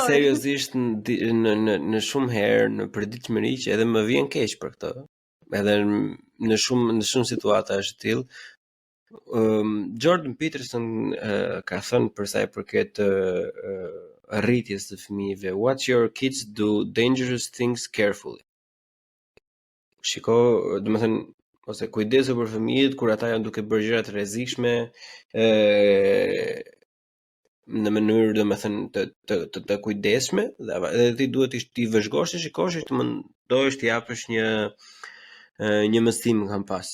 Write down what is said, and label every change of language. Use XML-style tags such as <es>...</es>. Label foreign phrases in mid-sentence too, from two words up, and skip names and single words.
<sq>seriozisht në shumë herë në përditshmëri që edhe më vjen keq për këtë. Edhe në shumë situata është tillë. Jordan Peterson ka thënë për sa i përket rritjes të fëmijëve,</sq> <en>watch your kids do dangerous things carefully.</en> <sq>Shiko, domethënë ose kujdesu për fëmijët kur ata janë duke bërë gjëra të rrezikshme në mënyrë domethënë të kujdesshme dhe ti duhet të vëzhgosh të shikosh të mendosh të japësh një mësim kam pas.</sq>